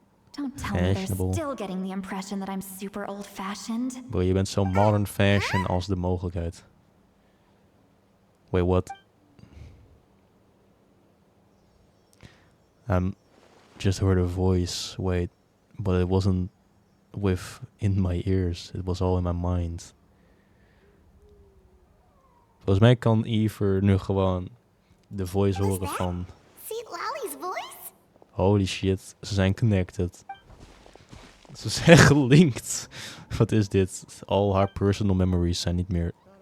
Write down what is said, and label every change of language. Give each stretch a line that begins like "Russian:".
English: Don't tell me they're still getting the impression that I'm super old-fashioned.
Dutch: Bro, je bent zo modern fashion als de mogelijkheid.
English: Wait, what? Just heard a voice, wait, but it wasn't in my ears, it was all in my mind.
Dutch: Volgens mij kan Eve nu gewoon de voice horen van...
English: Citlali's voice? Holy shit,
Dutch: ze zijn connected. Ze zijn gelinkt. Wat is dit? Al haar personal memories zijn niet meer...